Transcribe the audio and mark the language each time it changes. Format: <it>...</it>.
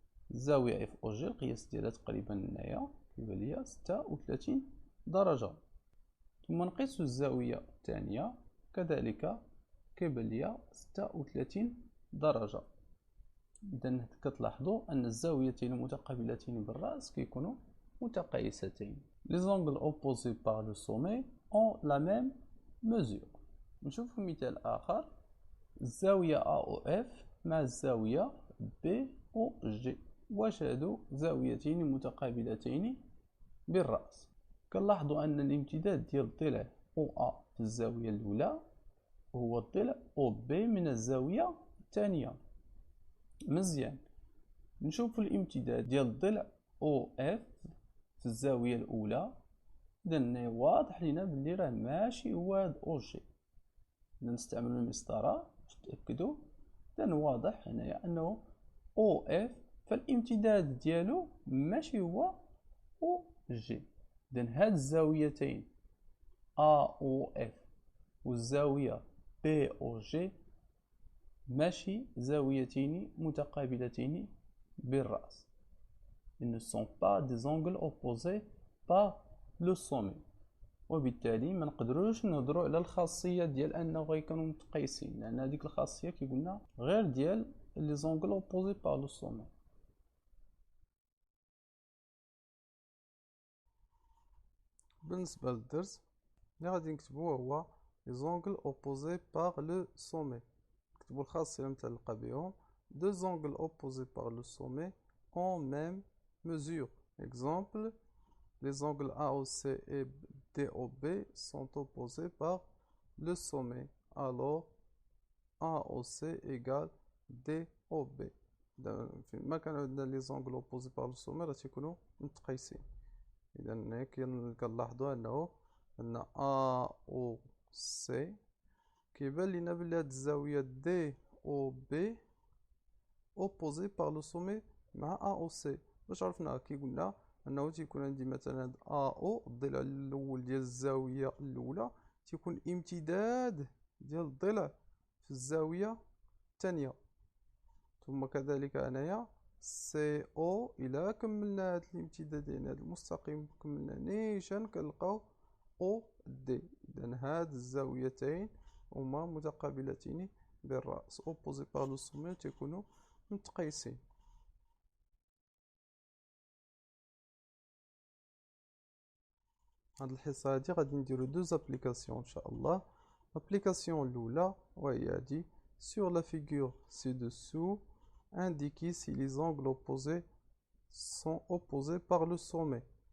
<ar>الزاوية اف او جي القياس ديالها تقريبا هنايا كيبان ليا 36 درجة. ثم نقيسوا الزاوية الثانية كذلك كيبان ليا 36 درجة. إذا كتلاحظوا أن الزاويتين المتقابلتين بالرأس كيكونوا متقايستين.</ar> <fr>Les angles opposés par le sommet ont la même mesure.</fr> <ar>نشوفوا مثال آخر، الزاوية AOF مع الزاوية BOG. واش هادو زاويتين متقابلتين بالرأس؟ كنلاحظوا أن الامتداد ديال الضلع OA في الزاوية الأولى هو الضلع OB من الزاوية الثانية. مزيان نشوف الامتداد ديال الضلع OF في الزاوية الأولى. إذا واضح لينا بلي راه ماشي هو هاد OG. إذا نستعملو المسطرة باش نتأكدو. إذا واضح هنايا أنه OF فالامتداد ديالو ماشي هو OG. إذا هاد الزاويتين AOF والزاوية BOG ماشي زاويتين متقابلتين بالرأس.</ar> <fr>Ils ne sont pas des angles opposés par le sommet.</fr> <ar>وبالتالي ما نقدروش نهضروا على الخاصية ديال أنه غيكونوا متقايسين، لأن هذيك الخاصية كيقولنا غير ديال</ar> <fr>لي زونغل اوبوزي بار لو سومي.</fr> <ar>بالنسبة للدرس اللي غادي نكتبوه هو</ar> <fr>لي زونغل اوبوزي بار لو سومي.</fr> <ar>نكتبوا الخاصية المتعلقة بهم.</ar> <fr>deux angles opposés par le sommet en même mesure. Exemple, les angles AOC et DOB sont opposés par le sommet. Alors, AOC égale DOB.</fr> <ar>فيما كانوا عندنا</ar> <fr>لي زونغل اوبوزي بار لو سومي</fr> <ar>راه تيكونوا متقايسين. اذا هنا كنلاحظوا انه ان AOC كيبان لينا بلي هاد الزاوية DOB</ar> <fr>اوبوزي بار لو سومي</fr> <ar>مع AOC. باش عرفنا كيقولنا انه تيكون عندي مثلا هاد AO الضلع الاول ديال الزاوية الاولى تيكون امتداد ديال الضلع في الزاوية الثانية. ثم كذلك هنايا CO الى كملنا هاد الامتدادين هاد المستقيم كملنا نيشان كنلقاو OD. اذا هاد الزاويتين هما متقابلتين بالرأس</ar> <fr>opposé par le sommet</fr> <ar>تيكونوا متقايسين. هاد الحصة هادي غادي نديرو</ar> <fr>دوز ابليكاسيون</fr> <ar>ان شاء الله.</ar> <fr>l'application</fr> <ar>الاولى وهي هادي</ar> <fr>sur la figure ci-dessous indiquer si les angles opposés sont opposés par le sommet.</fr>